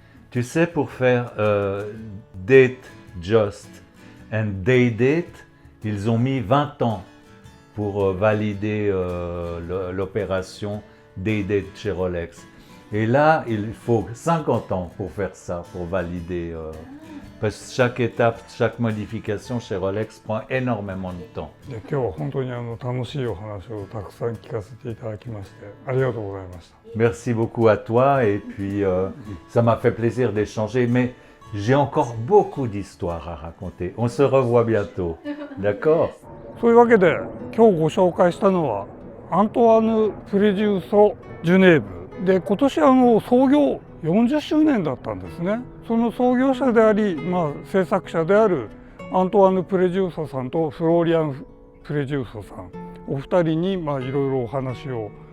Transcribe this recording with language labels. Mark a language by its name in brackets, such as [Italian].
[French] Tu sais, pour faire date just and day date, ils ont mis 20 ans pour valider l'opération day date chez Rolex. Et là, il faut 50 ans pour faire ça, pour valider. Parce que chaque étape, chaque modification chez Rolex prend énormément de temps. [Japanese] で今日は本当に楽しいお話をたくさん聞かせていただきましてありがとうございました [French] Merci beaucoup à toi et puis ça m'a fait plaisir d'échanger, mais j'ai encore beaucoup d'histoires à raconter. On se revoit bientôt, d'accord? [Japanese] そういうわけで今日ご紹介したのはアントワーヌ・プレジウソ・ジュネーブで今年創業40周年だったんですね。その創業者であり、制作者であるアントワーヌ・プレジウソさんとフローリアン・プレジウソさんお二人にいろいろお話を